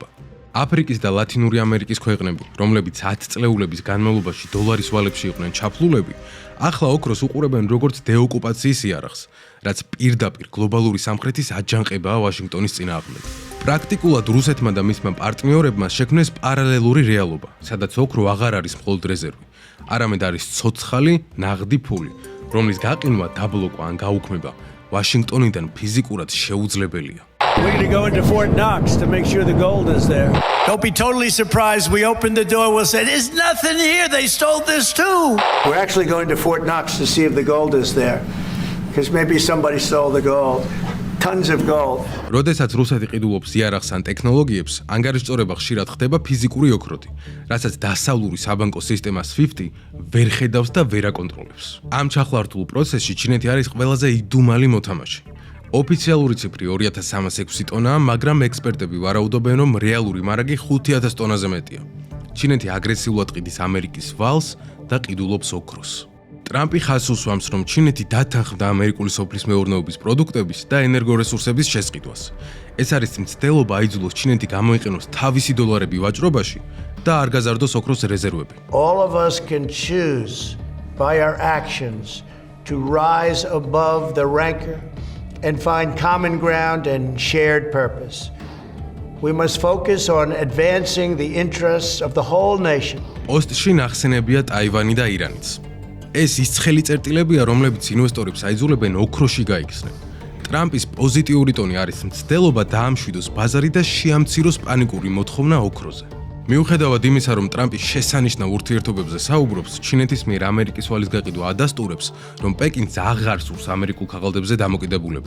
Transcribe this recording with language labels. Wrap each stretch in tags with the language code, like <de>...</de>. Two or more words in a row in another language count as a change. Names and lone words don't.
<ka>აფრიკის და ლათინური ამერიკის ქვეყნები, რომლებიც 10 წლეულების განმავლობაში დოლარის ვალებში იყვნენ ჩაფლულები, ახლა ოქროს უყურებენ როგორც დეოკუპაციის იარაღს, რაც პირდაპირ გლობალური სამხრეთის აჯანყებაა ვაშინგტონის წინააღმდეგ. პრაქტიკულად რუსეთმა და მისმა პარტნიორებმა შექმნეს პარალელური რეალობა, სადაც ოქრო აღარ არის მხოლოდ რეზერვი, არამედ არის ცოცხალი ნაღდი ფული, რომლის გაყინვა, დაბლოკვა ან გაუქმება ვაშინგტონიდან ფიზიკურად შეუძლებელია.</ka> <en>We're going to go into Fort Knox to make sure the gold is there. Don't be totally surprised. We opened the door. We'll say, there's nothing here. They stole this too. We're actually going to Fort Knox to see if the gold is there. Because maybe somebody stole the gold. Tons of gold.</en> <ka>როდესაც რუსეთი ყიდულობს იარაღს ან ტექნოლოგიებს, ანგარიშწორება ხშირად ხდება ფიზიკური ოქროთი, რასაც დასავლური საბანკო სისტემა SWIFT ვერ ხედავს და ვერ აკონტროლებს. ამ ჩახლართულ პროცესში ჩინეთი არის ყველაზე იდუმალი მოთამაშე. ოფიციალური ციფრი 2306 ტონაა, მაგრამ ექსპერტები ვარაუდობენ, რომ რეალური მარაგი 5000 ტონაზე მეტია. ჩინეთი აგრესიულად ყიდის ამერიკის ვალს და ყიდულობს ოქროს. ტრამპი ხაზს უსვამს, რომ ჩინეთი დათანხმდა ამერიკული სოფლის მეურნეობის პროდუქტების და ენერგორესურსების შესყიდვას. ეს არის მცდელობა აიძულოს ჩინეთი გამოიყენოს თავისი დოლარები ვაჭრობაში და არ გაზარდოს ოქროს რეზერვები.</ka> <en>All of us can choose by our actions to rise above the rancor and find common ground and shared purpose. We must focus on advancing the interests of the whole nation.</en> <ka>პოსტში ნახსენებია ტაივანი და ირანიც. ეს ის ცხელი წერტილებია, რომლებიც ინვესტორებს აიძულებენ ოქროში გაიქცნენ. ტრამპის პოზიტიური ტონი არის მცდელობა დაამშვიდოს ბაზარი და შეამციროს პანიკური მოთხოვნა ოქროზე. მიუხედავად იმისა, რომ ტრამპი შესანიშნავ ურთიერთობებზე საუბრობს, ჩინეთის მიერ ამერიკის ვალის გაყიდვა ადასტურებს, რომ პეკინს აღარ სურს ამერიკულ ქაღალდებზე დამოკიდებულება.</ka>